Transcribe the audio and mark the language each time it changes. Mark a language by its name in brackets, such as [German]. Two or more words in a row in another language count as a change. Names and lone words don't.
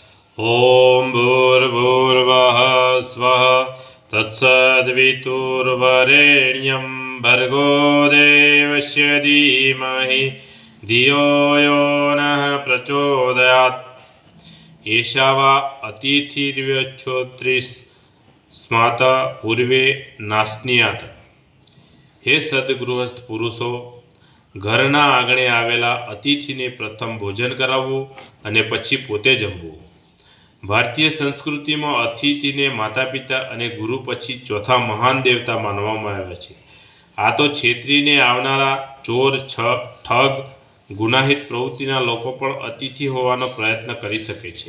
[Sanskrit] ओम भूर्भुवः स्वः तत्सद्वितुर्वरेण्यं भर्गो देवस्य धीमहि धियो यो नः प्रचोदयात्। एषा वा अतिथिर्व्यच्छोत्रिस्मात् पूर्वे नास्नीयात्। [Gujarati] હે સદ્ગૃહસ્થ પુરુષો, ઘરના આંગણે આવેલા અતિથિને પ્રથમ ભોજન કરાવવું અને પછી પોતે જમવું। ભારતીય સંસ્કૃતિમાં અતિથિને માતા પિતા અને ગુરુ પછી ચોથા મહાન દેવતા માનવામાં આવ્યા છે। આ તો છેતરીને આવનારા ચોર, ઠગ, ગુનાહિત પ્રવૃત્તિના લોકો પણ અતિથિ હોવાનો પ્રયત્ન કરી શકે છે।